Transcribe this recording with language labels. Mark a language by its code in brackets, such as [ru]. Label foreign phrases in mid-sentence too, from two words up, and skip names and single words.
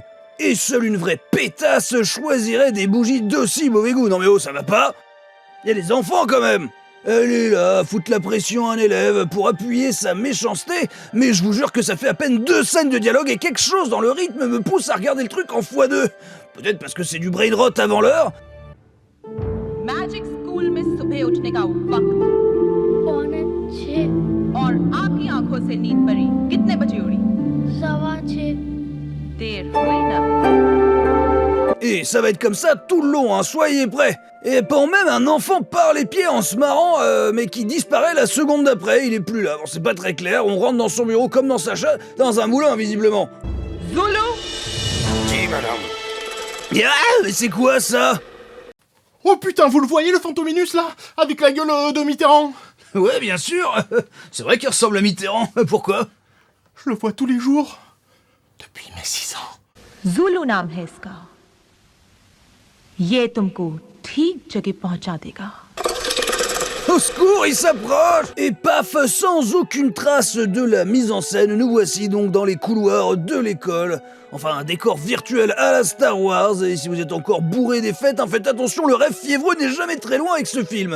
[fr] Et seule une vraie pétasse choisirait des bougies d'aussi mauvais goût. Non mais oh, ça va pas? Y a des enfants quand même. Elle est là, à foutre la pression à un élève pour appuyer sa méchanceté, mais je vous jure que ça fait à peine 2 scènes de dialogue et quelque chose dans le rythme me pousse à regarder le truc en x2. Peut-être parce que c'est du [en] brain rot [fr] avant l'heure. [hi] मैजिक स्कूल में सुबह उठने का वक्त 5:45 और आपकी आंखों से नींद पड़ी कितने बजे उड़ी 6:15 देर हुई ना [fr] Et ça va être comme ça tout le long, hein, soyez prêts. Et pas même un enfant par les pieds en se marrant, mais qui disparaît la seconde d'après, il est plus là. Bon, c'est pas très clair, on rentre dans son bureau comme dans sa chatte, dans un moulin visiblement. Zulu Mais c'est quoi ça? Oh putain, vous le voyez le Fantominus là? Avec la gueule de Mitterrand? Ouais, bien sûr. C'est vrai qu'il ressemble à Mitterrand. Pourquoi? Je le vois tous les jours. Depuis mes 6 ans. [hi] Zulu नाम है इसका ये तुमको ठीक जगह पहुंचा देगा [fr] Au secours, il s'approche! Et paf, sans aucune trace de la mise en scène, nous voici donc dans les couloirs de l'école, Enfin, un décor virtuel à la Star Wars, et si vous êtes encore bourré des fêtes, faites attention, le rêve fiévreux n'est jamais très loin avec ce film.